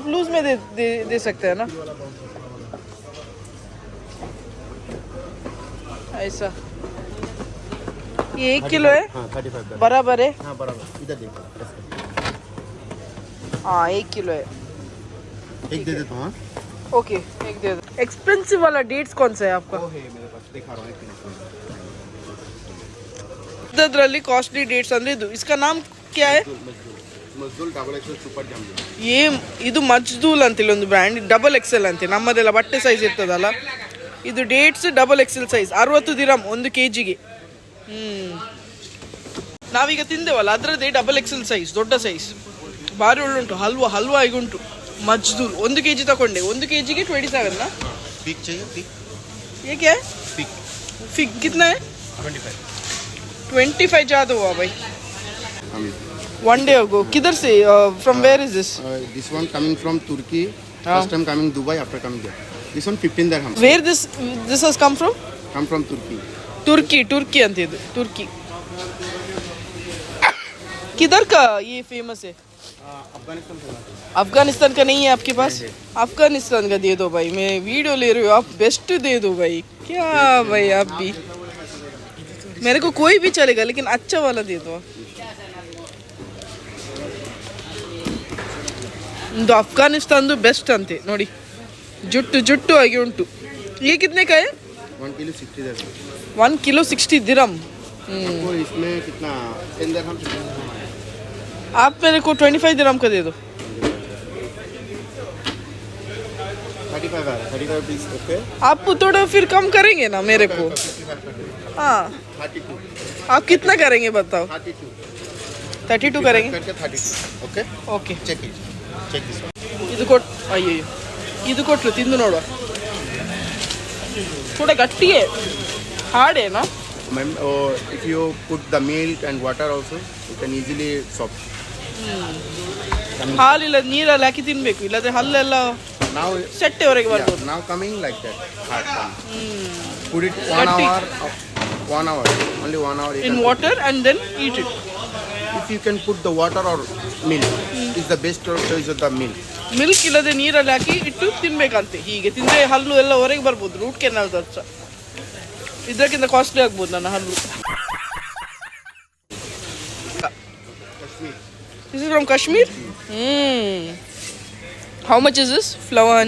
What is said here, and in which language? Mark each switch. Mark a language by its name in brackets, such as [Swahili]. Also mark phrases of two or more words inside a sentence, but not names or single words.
[Hindi] आप लूज में दे सकते हैं ना, ऐसा. ये 1 किलो है. हाँ 35 का बराबर है. हाँ बराबर. इधर देखो. हाँ 1 किलो है. एक दे देता हूँ. हाँ ओके एक दे दो. एक्सपेंसिव वाला डेट्स कौन सा है आपका? वो है मेरे पास, दिखा रहा हूँ. एक मिनट. [Kannada] ಇದರಲ್ಲಿ [English] costly dates [Kannada] ಅಂದ್ರೆ [Hindi] इसका नाम क्या है? [Kannada] ಮಜ್ದೂಲ್ ಡಬಲ್ ಎಕ್ಸೆಲ್ ಸೂಪರ್ ಜಾಮ್. ಇದು ಮಜ್ದೂಲ್ ಅಂತೇಳಿ ಒಂದು ಬ್ರ್ಯಾಂಡ್, [English] double XL [Kannada] ಅಂತೆ. ನಮ್ಮದೆಲ್ಲ ಬಟ್ಟೆ ಸೈಜ್ ಇರ್ತದಲ್ಲ, ಇದು ಡೇಟ್ಸ್ [English] double XL size [Kannada] 60 ದಿರಮ್ 1 kg. ನಾವೀಗ ತಿಂದೇವಲ್ಲ ಅದರದ್ದೇ [English] double XL size, [Kannada] ದೊಡ್ಡ ಸೈಜ್, ಭಾರಿ ಒಳ್ಳುಂಟು. ಹಲ್ವಾ ಈಗ ಉಂಟು ಮಜ್ದೂಲ್. 1 kg ತಗೊಂಡೆ, 1 kg 27 ना. [Hindi] फिग चाहिए? फिग. ये क्या है? फिग कितना है? 25 ज़्यादा हुआ भाई. [English] One day ago. [Hindi] किधर से? [English] From where is this? This one coming from Turkey. First time coming Dubai, after coming there. This one 15 dirham. Where this has come from? Come from Turkey. [Hindi] तुर्की [Kannada] ಅಂತ ಇದು [Hindi] तुर्की. किधर का ये फेमस है? अफगानिस्तान का नहीं है आपके पास? अफगानिस्तान का दे दो भाई, मैं वीडियो ले रही हूँ, आप बेस्ट दे दो भाई. क्या भाई आप भी, मेरे को कोई भी चलेगा लेकिन अच्छा वाला दे दो. [Kannada] ಇದು ಅಫ್ಘಾನಿಸ್ತಾನದು ಬೆಸ್ಟ್ ಅಂತೆ ನೋಡಿ, ಜುಟ್ಟು ಆಗಿ ಉಂಟು. [Hindi] ये कितने का है? 1 किलो 60 dirham. 1 किलो 60 दिरम. आपको इसमें कितना 10 dirham. आप मेरे को 25 दिरम का दे दो. 35 आ रहा है. 35 प्लीज. ओके. आप थोड़ा फिर कम करेंगे ना मेरे को? हाँ 32. आप कितना करेंगे बताओ? 32 करेंगे. करके 32. ओके. ओके [English] check it. check this one. [Kannada] ಇದು ಕೊಟ್ಟು, ಅಯ್ಯೋ ಇದು ಕೊಟ್ಟರು ತಿಂದು ನೋಡುವ. ಥೋड़ा ಗಟ್ಟಿ है, [Hindi] हार्ड है ना मैम. [English] if you put the milk and water also, you can easily soft. [Kannada] ಹಾಲಿಲ್ಲ ನೀರಲ್ಲಿ ಹಾಕಿ ತಿನ್ಬೇಕು, ಇಲ್ಲದ್ರೆ ಹಲ್ಲೆಲ್ಲ [English] Now [Kannada] ಸೆಟ್ಟೆವರೆಗೆ ಬರ್ಬೋದು. [English] now coming like that. Hard coming. Put it 1 [Kannada] Gatti. [English] hour. 1 hour. Only 1 hour. in water and then eat it. If you can put the water or milk, is the best choice of the milk. [Kannada] ಮಿಲ್ಕ್ ಇಲ್ಲದೆ ನೀರಲ್ಲಿ ಹಾಕಿ ಇಟ್ಟು ತಿನ್ಬೇಕಂತೆ. ಹೀಗೆ ತಿಂದರೆ ಹಲ್ಲು ಎಲ್ಲ ಹೊರಗೆ ಬರ್ಬೋದು, [English] root canal [Kannada] ದರ್ಚ. ಇದಕ್ಕಿಂತ ಕಾಸ್ಟ್ಲಿ ಆಗ್ಬೋದು ನನ್ನ ಹಲ್ಲು. [English] This is from Kashmir? How much is this? Flower honey?